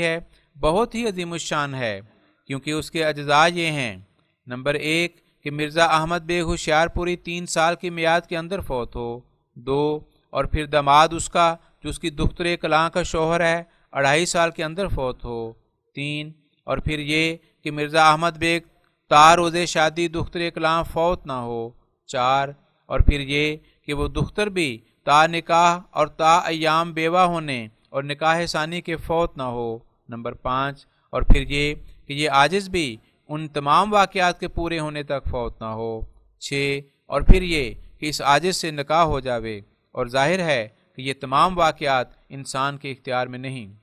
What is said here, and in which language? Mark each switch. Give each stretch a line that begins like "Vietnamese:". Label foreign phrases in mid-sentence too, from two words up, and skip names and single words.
Urdu: ہے بہت ہی عظیم الشان ہے، کیونکہ اس کے اجزاء یہ ہیں: نمبر 1 کہ مرزا احمد بیگ ہوشیار پوری 3 سال کی میعاد کے اندر فوت ہو، 2 اور پھر داماد اس کا جو اس کی دختر کلاں کا شوہر ہے 2.5 سال کے اندر فوت ہو، 3 اور پھر یہ کہ مرزا احمد بیگ تا روز شادی دختر کلاں فوت نہ ہو، 4 اور پھر یہ کہ وہ دختر بھی تا نکاح اور تا ایام بیوہ ہونے اور نکاح ثانی کے فوت نہ ہو، نمبر 5 اور پھر یہ کہ یہ عاجز بھی ان تمام واقعات کے پورے ہونے تک فوت نہ ہو، 6 اور پھر یہ کہ اس عاجز سے نکاح ہو جاوے، اور ظاہر ہے کہ یہ تمام واقعات انسان کے اختیار میں نہیں۔